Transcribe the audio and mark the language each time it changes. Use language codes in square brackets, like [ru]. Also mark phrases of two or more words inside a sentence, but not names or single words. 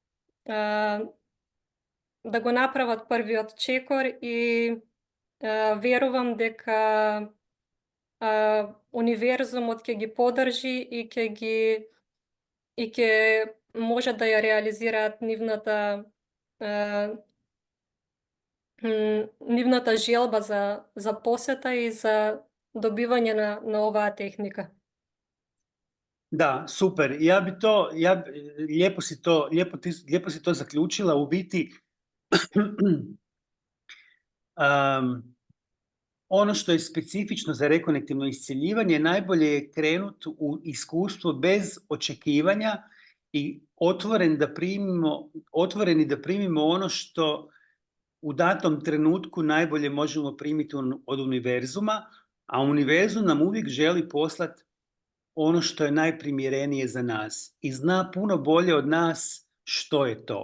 [mk] го направат првиот чекор и верувам дека универзумот ќе ги подржи и ќе може да ја реализираат нивната желба за посета и за добивање на оваа техника. [hr] Da, super. Lijepo si to zaključila. U biti, ono što je specifično za rekonektivno iscjeljivanje, najbolje je krenuti u iskustvo bez očekivanja i otvoreni da primimo ono što u datom trenutku najbolje možemo primiti od univerzuma, a univerzum nam uvijek želi poslati ono što je najprimjerenije za nas i zna puno bolje od nas što je to.